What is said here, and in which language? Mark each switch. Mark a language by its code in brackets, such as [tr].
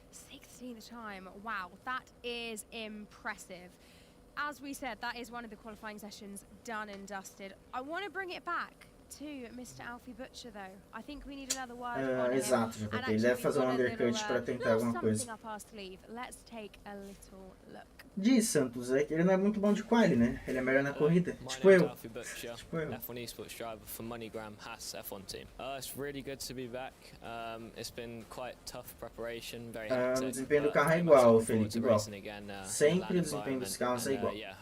[en] 16th time, wow, that is impressive. As we said, that is one of the qualifying sessions done and dusted. I want to bring it back to Mr. Alfie Butcher, though. I think we need another word on him. [pt] Exato, JP. Ele deve fazer um undercut para tentar alguma coisa. [en] Let's take a little look. [pt] Diz, Santos, é que ele não é muito bom de quali, né? Ele é melhor na corrida. Tipo eu. Tipo eu. [en] F1 esports driver for MoneyGram Haas F1 team. It's really good to be back. It's been quite tough preparation, very hectic. [pt] O desempenho do carro é igual, Felipe, igual. Sempre o desempenho dos carros é igual.